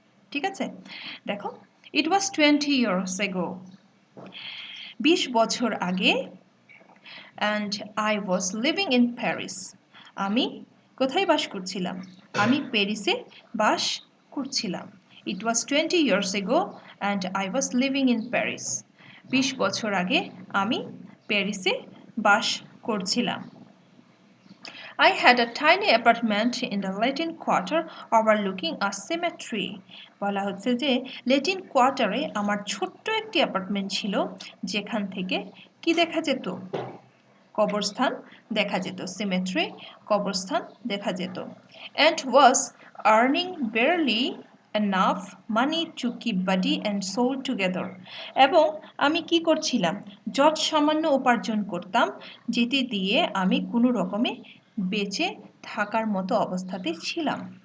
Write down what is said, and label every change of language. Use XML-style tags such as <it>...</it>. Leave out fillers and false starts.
<bn>ঠিক আছে, দেখো,</bn> <en>it was 20 years ago,</en> <bn>20 বছর আগে,</bn> <en>and I was living in Paris,</en> <bn>আমি কোথায় বাস করছিলাম, আমি প্যারিসে বাস করছিলাম।</bn> <en>it was 20 years ago and I was living in Paris,</en> <bn>20 বছর আগে আমি প্যারিসে বাস করছিলাম।</bn> <en>I had a tiny apartment in the Latin Quarter overlooking a cemetery.</en> <bn>বলা হচ্ছে যে লেটিন কোয়ার্টারে আমার ছোট্ট একটি অ্যাপার্টমেন্ট ছিল, যেখান থেকে কি দেখা যেত, কবরস্থান দেখা যেত, সিমেট্রি কবরস্থান দেখা যেত।</bn> <en>And was earning barely enough money to keep body and soul together.</en> <bn>এবং আমি কি করছিলাম, যৎ সামান্য উপার্জন করতাম, যেটি দিয়ে আমি কোনো রকমে বেঁচে থাকার মতো অবস্থাতে ছিলাম।</bn>